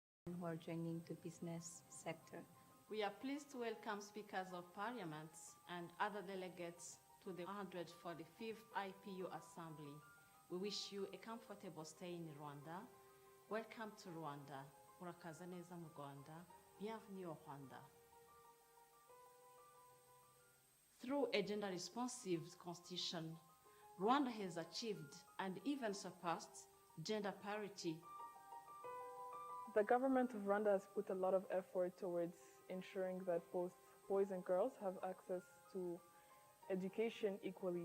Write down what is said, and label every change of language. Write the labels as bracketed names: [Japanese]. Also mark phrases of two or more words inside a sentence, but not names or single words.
[English] who are joining the business sector. We are pleased to welcome speakers of parliaments and other delegates to the 145th IPU Assembly. We wish you a comfortable stay in Rwanda. Welcome to Rwanda. [Kinyarwanda] Murakaza neza mu Rwanda. [French] Bienvenue au Rwanda. [English] Through a gender-responsive constitution, Rwanda has achieved and even surpassed gender parity. The government of Rwanda has put a lot of effort towards ensuring that both boys and girls have access to education equally.